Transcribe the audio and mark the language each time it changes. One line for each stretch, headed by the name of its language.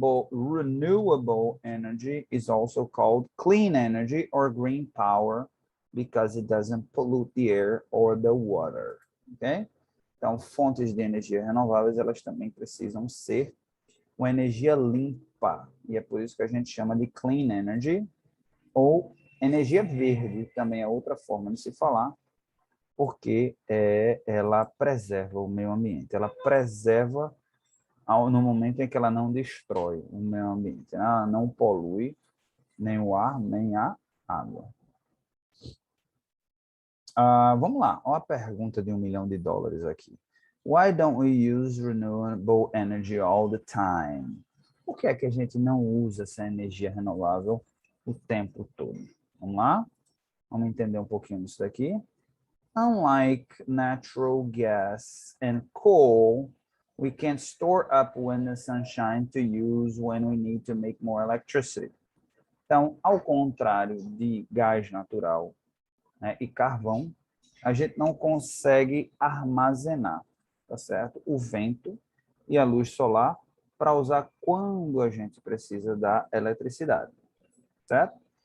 English: Renewable energy is also called clean energy or green power because it doesn't pollute the air or the water. Ok?
Portuguese: Então, fontes de energia renováveis, elas também precisam ser uma energia limpa. E é por isso que a gente chama de
English: clean energy
Portuguese: ou energia verde, também é outra forma de se falar, porque ela preserva o meio ambiente. Ela preserva no momento em que ela não destrói o meio ambiente. Ela não polui nem o ar, nem a água. Vamos lá, olha a pergunta de $1 milhão aqui.
English: Why don't we use renewable energy all the time?
Portuguese: Por que é que a gente não usa essa energia renovável o tempo todo? Vamos lá? Vamos entender um pouquinho disso daqui.
English: Unlike natural gas and coal, we can store up wind and sunshine to use when we need to make more electricity.
Portuguese: Então, ao contrário de gás natural, né, e carvão, a gente não consegue armazenar, tá certo? O vento e a luz solar para usar quando a gente precisa da eletricidade, certo?